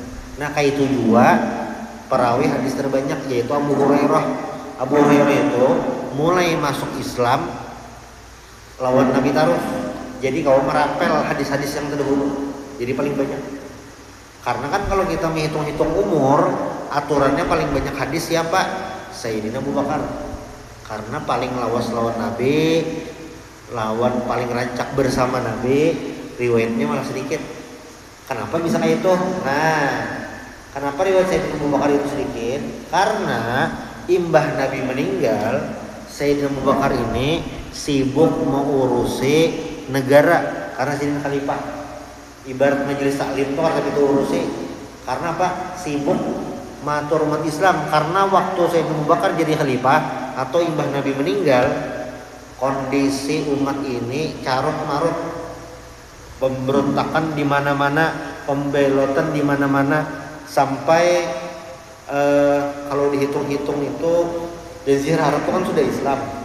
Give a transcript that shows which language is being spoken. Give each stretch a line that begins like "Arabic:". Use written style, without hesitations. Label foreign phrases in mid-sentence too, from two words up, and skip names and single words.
Indonesian: Nah kayak itu juga perawi hadis terbanyak yaitu Abu Hurairah. Abu Hurairah itu mulai masuk Islam lawan Nabi terus. Jadi kau merapel hadis-hadis yang terdahulu. Jadi paling banyak. Karena kan kalau kita menghitung-hitung umur, aturannya paling banyak hadis siapa? Sayyidina Abu Bakar. Karena paling lawas lawan Nabi, lawan paling rancak bersama Nabi, riwayatnya malah sedikit. Kenapa bisa kayak itu? Nah, kenapa riwayat Sayyidina Abu Bakar itu sedikit? Karena imbah Nabi meninggal, Sayyidina Abu Bakar ini sibuk mengurusi negara karena Sayyidina Khalifah. Ibarat majelis taklim itu harus itu urusi. Karena apa? Sibuk matur umat Islam. Karena waktu Sayyidina Abu Bakar jadi khalifah atau imbah Nabi meninggal, kondisi umat ini carut marut, pemberontakan di mana-mana, pembelotan di mana-mana, sampai kalau dihitung-hitung itu Jazirah Arab itu kan sudah Islam.